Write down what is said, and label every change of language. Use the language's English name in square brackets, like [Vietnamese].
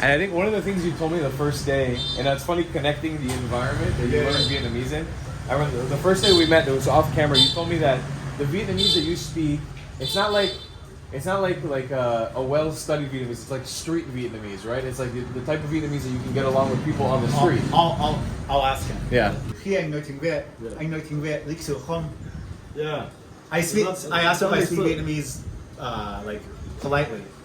[English] And I think one of the things you told me the first day, and that's funny, connecting the environment that you learn Vietnamese in. I remember the first day we met, it was off camera. You told me that the Vietnamese that you speak, it's not like a well-studied Vietnamese. It's like street Vietnamese, right? It's like the type of Vietnamese that you can get along with people on the street. I'll ask him. Yeah. [Vietnamese] Khi anh nói tiếng Việt, anh nói tiếng Việt lịch sự không? [English] Yeah. I asked him if I speak Vietnamese like politely.